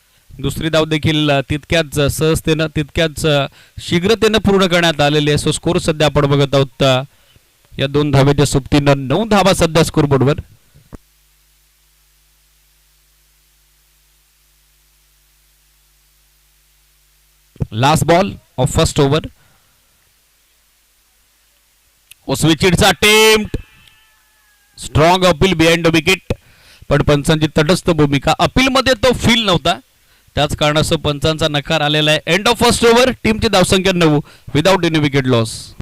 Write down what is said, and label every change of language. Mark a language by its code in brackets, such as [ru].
[mr] दुसरी धाव देखील तितक्याच सहजतेनं तितक्याच शीघ्रतेनं पूर्ण करण्यात आलेली आहे. सो स्कोर सध्या आपण बघत आहोत या 2 धाब्याच्या सोबतीनं 9 धावा सध्या स्कोरबोर्डवर. [en] Last ball of first over. ओस्विचिडचा attempt. Strong appeal behind the wicket. [mr] पण पंचांची तटस्थ भूमिका. अपील मध्ये तो फील नव्हता. त्याच कारणास्तव पंचांचा नकार आलेला आहे. [en] End of first over. [mr] टीमची धावसंख्या [en] 9 without any wicket loss.